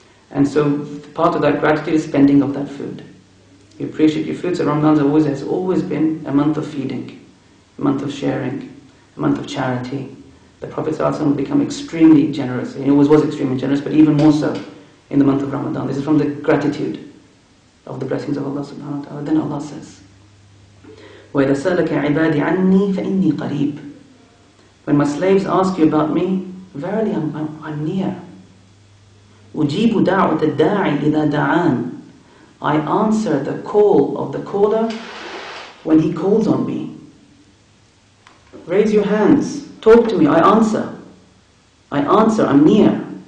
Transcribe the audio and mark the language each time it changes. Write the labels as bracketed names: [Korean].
[English] And so part of that gratitude is spending of that food. You appreciate your food. So Ramadan has always been a month of feeding, a month of sharing, a month of charity, The Prophet ﷺ would become extremely generous. He always was extremely generous, but even more so in the month of Ramadan. This is from the gratitude of the blessings of Allah subhanahu wa ta'ala. Then Allah says, [Arabic] وَإِذَا سَأَلَكَ عِبَادِي عَنِّي فَإِنِّي قَرِيبٌ. [English] When my slaves ask you about me, verily I'm near. [Arabic] أُجِيبُ دَعْوَةَ الدَّاعِ إِذَا دَعَانِ. [English] I answer the call of the caller when he calls on me. Raise your hands, talk to me, I answer, I'm near.